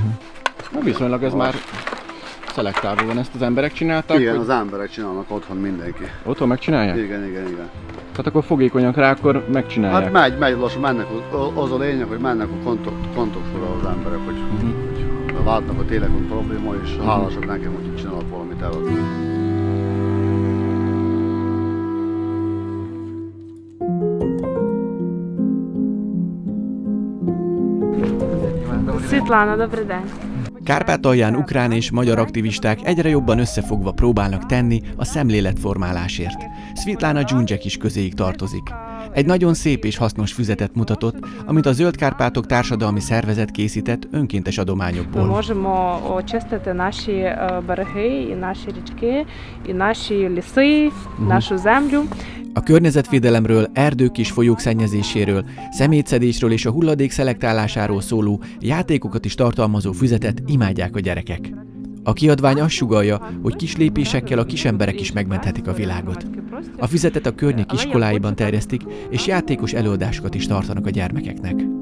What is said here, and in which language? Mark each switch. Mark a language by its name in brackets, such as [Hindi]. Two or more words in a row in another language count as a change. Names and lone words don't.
[Hungarian] Na viszonylag ez már szelektálva van, ezt az emberek csinálták? Igen, hogy... az emberek csinálnak otthon mindenki. Otthon megcsinálják? Igen. Tehát akkor fogékonyak rá, akkor megcsinálják. Hát megy lassan, mennek, az a lényeg, hogy mennek a kontaktsorra az emberek, hogy látnak a télekon probléma, és hálásak nekem, hogy itt csinálok valamit el. [Ukrainian] Світлана, добрий день. [Hungarian] Kárpátalján ukrán és magyar aktivisták egyre jobban összefogva próbálnak tenni a szemléletformálásért. Svitlana Dzsundzsek is közéig tartozik. Egy nagyon szép és hasznos füzetet mutatott, amit a Zöld Kárpátok Társadalmi Szervezet készített önkéntes [Ukrainian] Ми [Hungarian] adományokból. [Ukrainian] можемо очистити наші береги, і наші річки, і наші ліси, нашу землю. [Hungarian] A környezetvédelemről, erdők és folyók szennyezéséről, szemétszedésről és a hulladék szelektálásáról szóló játékokat is tartalmazó füzetet imádják a gyerekek. A kiadvány azt sugallja, hogy kis lépésekkel a kis emberek is megmenthetik a világot. A füzetet a környék iskoláiban terjesztik, és játékos előadásokat is tartanak a gyermekeknek.